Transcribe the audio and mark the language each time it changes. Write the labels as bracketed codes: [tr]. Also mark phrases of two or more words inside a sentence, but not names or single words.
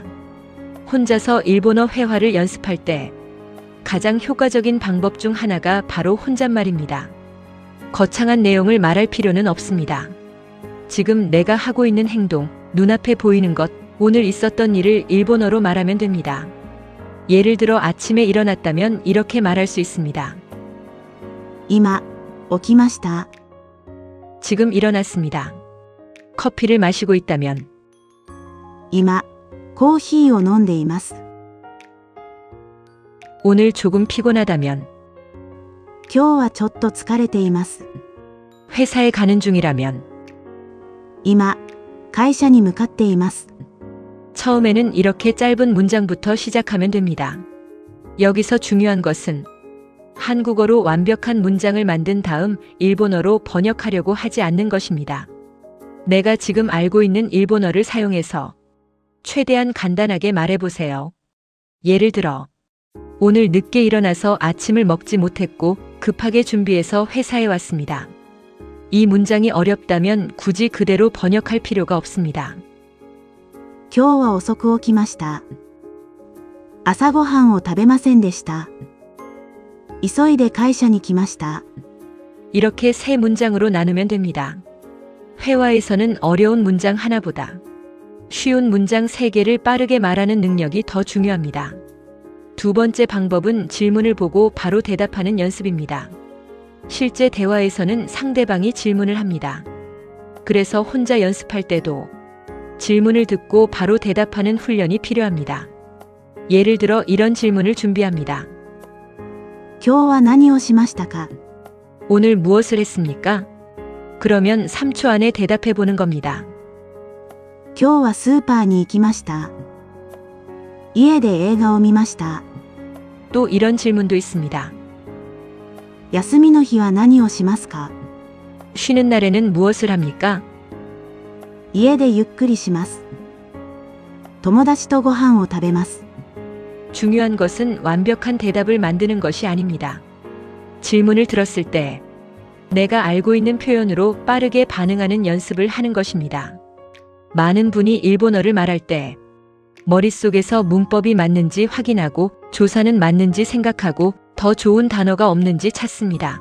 [ko] 혼자서 일본어 회화를 연습할 때 가장 효과적인 방법 중 하나가 바로 혼잣말입니다. 거창한 내용을 말할 필요는 없습니다. 지금 내가 하고 있는 행동, 눈앞에 보이는 것, 오늘 있었던 일을 일본어로 말하면 됩니다. 예를 들어 아침에 일어났다면 이렇게 말할 수 있습니다. [ja] 今、起きました。 [ko] 지금 일어났습니다. 커피를 마시고 있다면 [ja] 今、コーヒーを飲んでいます。 [ko] 오늘 조금 피곤하다면 [ja] 今日はちょっと疲れています。 [ko] 회사에 가는 중이라면 [ja] 今、会社に向かっています。 [ko] 처음에는 이렇게 짧은 문장부터 시작하면 됩니다. 여기서 중요한 것은 한국어로 완벽한 문장을 만든 다음 일본어로 번역하려고 하지 않는 것입니다. 내가 지금 알고 있는 일본어를 사용해서 최대한 간단하게 말해보세요. 예를 들어, 오늘 늦게 일어나서 아침을 먹지 못했고 급하게 준비해서 회사에 왔습니다. 이 문장이 어렵다면 굳이 그대로 번역할 필요가 없습니다. [ja] 今日は遅く起きました。朝ごはんを食べませんでした。急いで会社に来ました。 [ko] 이렇게 세 문장으로 나누면 됩니다. 회화에서는 어려운 문장 하나보다 쉬운 문장 3개를 빠르게 말하는 능력이 더 중요합니다. 두 번째 방법은 질문을 보고 바로 대답하는 연습입니다. 실제 대화에서는 상대방이 질문을 합니다. 그래서 혼자 연습할 때도 질문을 듣고 바로 대답하는 훈련이 필요합니다. 예를 들어 이런 질문을 준비합니다. [ja] 今日は何をしましたか？ [ko] 오늘 무엇을 했습니까? 그러면 3초 안에 대답해 보는 겁니다. [ja] 今日はスーパーに行きました。家で映画を見ました。 [ko] 또 이런 질문도 있습니다. [ja] 休みの日は何をしますか？ [ko] 쉬는 날에는 무엇을 합니까? [ja] 家でゆっくりします。友達とご飯を食べます。 [ko] 중요한 것은 완벽한 대답을 만드는 것이 아닙니다. 질문을 들었을 때 내가 알고 있는 표현으로 빠르게 반응하는 연습을 하는 것입니다. 많은 분이 일본어를 말할 때 머릿속에서 문법이 맞는지 확인하고 조사는 맞는지 생각하고 더 좋은 단어가 없는지 찾습니다.